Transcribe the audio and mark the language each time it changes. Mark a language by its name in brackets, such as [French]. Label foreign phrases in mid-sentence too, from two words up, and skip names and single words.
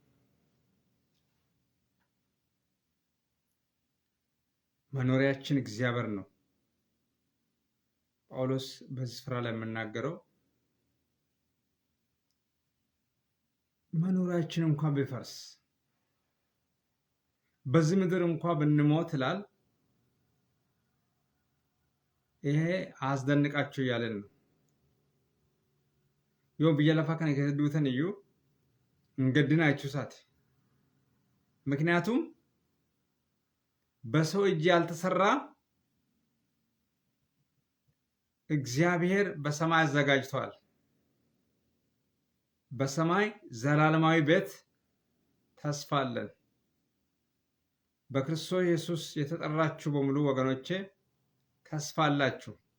[Amharic] መኖሪያችን እግዚአብሔር ነው። ጳውሎስ በዚህ ስፍራ ላይ የምናገረው መኖሪያችን እንኳን ቢፈርስ በዚህ ምድር እንኳን ብንሞት ይላል ይሄ አስደንቃችሁ እያለን ነው። [Oromo] yoo biyya lafaa kana keessa duutan iyyuu hin gaddinaa jechuusaati. [Amharic] ምክንያቱም በሰው እጅ ያልተሰራ እግዚአብሔር በሰማይ አዘጋጅቷል። በሰማይ ዘላለማዊ ቤት ተስፋ አለን። በክርስቶስ ኢየሱስ የተጠራችሁ በሙሉ ወገኖቼ ተስፋ አላችሁ።